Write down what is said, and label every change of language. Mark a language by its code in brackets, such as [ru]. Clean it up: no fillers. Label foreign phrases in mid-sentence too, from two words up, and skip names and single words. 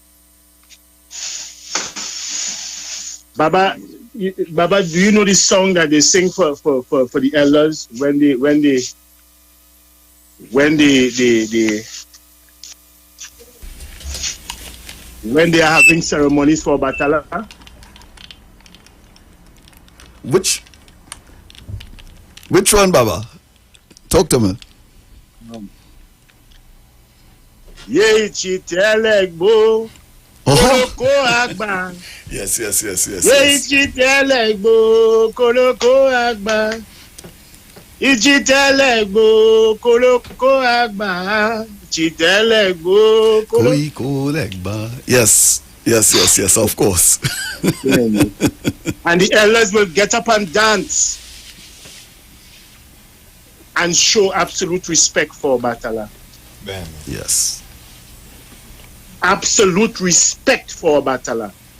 [en] Baba, do you know this song that they sing for the elders when they are having ceremonies for Obatala? Which one, Baba? Talk to me. [yo] Ye chitelegbo koloko agba. [en] Yes. [yo] Ye chitelegbo koloko agba. Ichitelegbo koloko agba. Chitelegbo koloko agba. [en] Yes, of course. And the elders will get up and dance and show absolute respect for Obatala. Yes. Absolute respect for Obatala.